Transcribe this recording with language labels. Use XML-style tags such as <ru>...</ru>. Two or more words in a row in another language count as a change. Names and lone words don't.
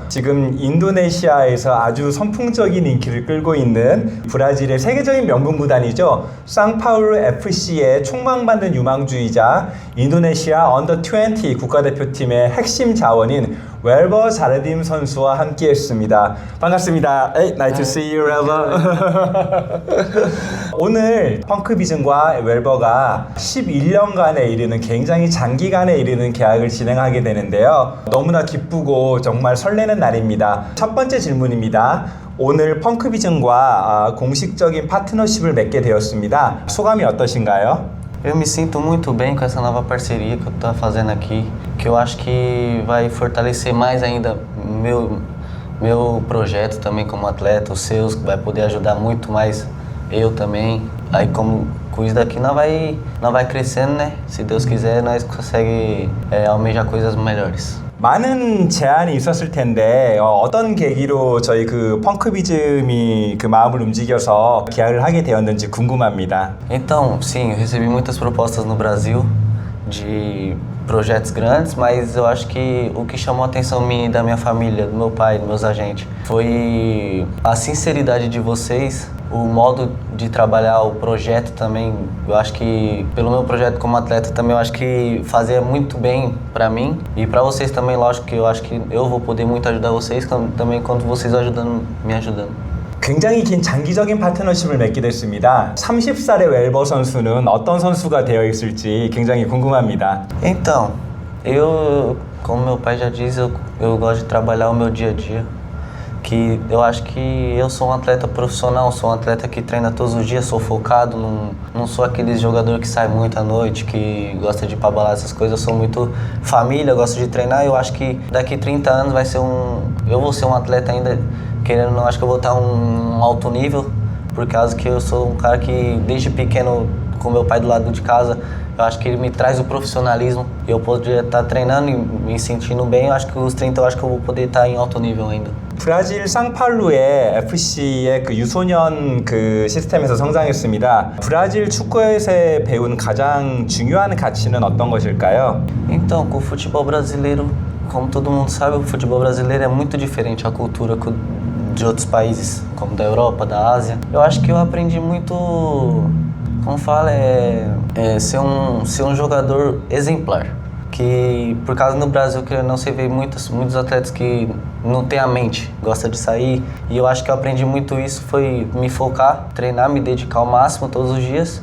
<ko>지금 인도네시아에서 아주 선풍적인 인기를 끌고 있는 브라질의 세계적인 명문 구단이죠. 상파울루 FC의 촉망받는 유망주이자 인도네시아 언더20 국가대표팀의 핵심 자원인 웰버 자르딤 선수와 함께했습니다. 반갑습니다.</ko> <en>Hey, nice to see you,</en> <ko>웰버. 오늘 펑크비즘과 웰버가 11년간에 이르는 굉장히 장기간에 이르는 계약을 진행하게 되는데요. 너무나 기쁘고 정말 설레는 날입니다. 첫 번째 질문입니다. 오늘 펑크비즘과 공식적인 파트너십을 맺게 되었습니다. 소감이 어떠신가요?</ko> <pt>Eu me sinto muito bem com essa nova parceria que eu estou fazendo aqui, que eu acho que vai fortalecer mais ainda meu projeto também como atleta, os seus, vai poder ajudar muito mais eu também. Aí como com isso daqui nós vai crescendo, né? Se Deus quiser, nós consegue almejar coisas melhores.</pt> <ko>많은 제안이 있었을 텐데 어떤 계기로 저희 그 펑크비즘이 그 마음을 움직여서 계약을 하게 되었는지 궁금합니다.</ko> <pt>Então, sim, eu recebi muitas propostas no Brasil de projetos grandes, mas eu acho que o que chamou a atenção minha e da minha família, do meu pai, dos meus agentes, foi a sinceridade de vocês, o modo de trabalhar o projeto também. Eu acho que pelo meu projeto como atleta também eu acho que fazia muito bem para mim e para vocês também, lógico que eu acho que eu vou poder muito ajudar vocês também quando vocês me ajudando.</pt> <ko>굉장히 긴 장기적인 파트너십을 맺게 됐습니다. 30살의 웰버 선수는 어떤 선수가 되어 있을지 굉장히 궁금합니다.</ko> <pt>Então, como meu pai já diz, eu gosto de trabalhar o meu dia a dia. Que eu acho que eu sou um atleta profissional, sou um atleta que treina todos os dias, sou focado, não sou aquele jogador que sai muito à noite, que gosta de ir pra balada, essas coisas. Eu sou muito família, gosto de treinar. Eu acho que daqui 30 anos eu vou ser um atleta ainda, querendo ou não, acho que eu vou estar um alto nível, por causa que eu sou um cara que desde pequeno, com meu pai do lado de casa, eu acho que ele me traz o profissionalismo. Eu poderia estar treinando e me sentindo bem. Eu acho que os 30 eu acho que eu vou poder estar em alto nível ainda.</pt> <ko>브라질 상파울루의 FC의 그 유소년 그 시스템에서 성장했습니다. 브라질 축구에서 배운 가장 중요한 가치는 어떤 것일까요?</ko> <pt>Então, com o futebol brasileiro, como todo mundo sabe, o futebol brasileiro é muito diferente a cultura de outros países, como da Europa, da Ásia. Eu acho que eu aprendi muito, como fala, ser um jogador exemplar. Que por causa no Brasil que eu não sei ver muitos atletas que não tem a mente, gosta de sair, e eu acho que eu aprendi muito isso, foi me focar, treinar, me dedicar ao máximo todos os dias.</pt>